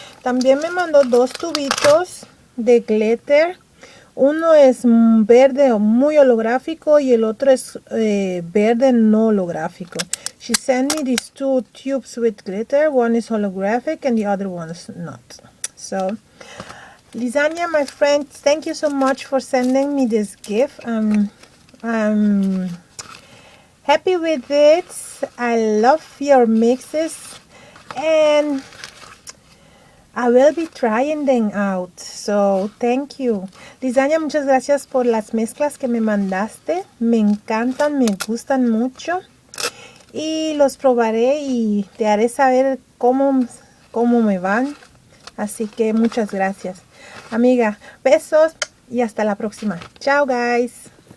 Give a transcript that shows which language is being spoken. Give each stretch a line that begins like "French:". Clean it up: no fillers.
Spanish: También me mandó dos tubitos de glitter. Uno es verde muy holográfico y el otro es verde no holográfico.
English: She sent me these two tubes with glitter. One is holographic and the other one is not. So, Lizania, my friend, thank you so much for sending me this gift. I'm happy with it. I love your mixes and I will be trying them out. So thank you.
Spanish: Lizania, muchas gracias por las mezclas que me mandaste. Me encantan, me gustan mucho. Y los probaré y te haré saber cómo me van. Así que muchas gracias. Amiga, besos y hasta la próxima. Chao, guys.